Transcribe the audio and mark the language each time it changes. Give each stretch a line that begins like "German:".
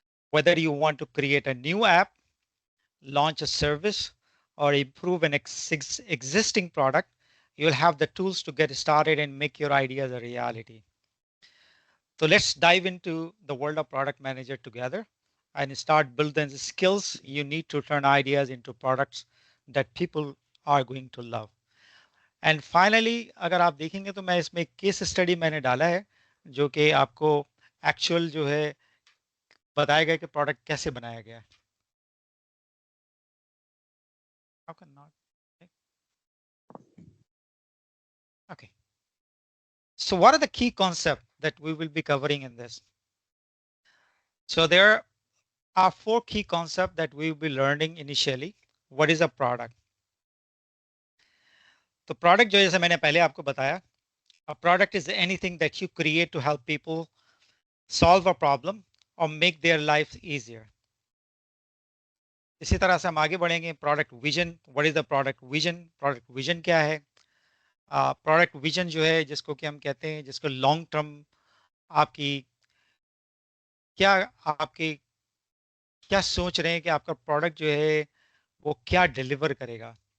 English: Whether you want to create a new app, launch a service, or improve an existing product, you'll have the tools to get started and make your ideas a reality. So let's dive into the world of product manager together and start building the skills you need to turn ideas into products that people are going to love.
Hindi: And finally अगर आप देखेंगे तो मैं इसमें case study मैंने डाला है जो कि आपको एक्चुअल जो है बताया गया कि प्रोडक्ट कैसे बनाया गया है।
English: How can not? Okay. So what are the key concepts that we will be covering in this? So there are four key concepts that we will be learning initially. What is a product?
Hindi: तो product जो जैसे मैंने पहले आपको बताया,
English: a product is anything that you create to help people solve a problem or make their lives easier.
Hindi: इसी तरह से हम आगे बढ़ेंगे। Product vision,
English: What is the product vision?
Hindi: Product vision क्या है? प्रोडक्ट विजन जो है जिसको कि हम कहते हैं, जिसको लॉन्ग टर्म आपकी क्या आपकी क्या सोच रहे हैं कि आपका प्रोडक्ट जो है वो क्या डिलीवर करेगा।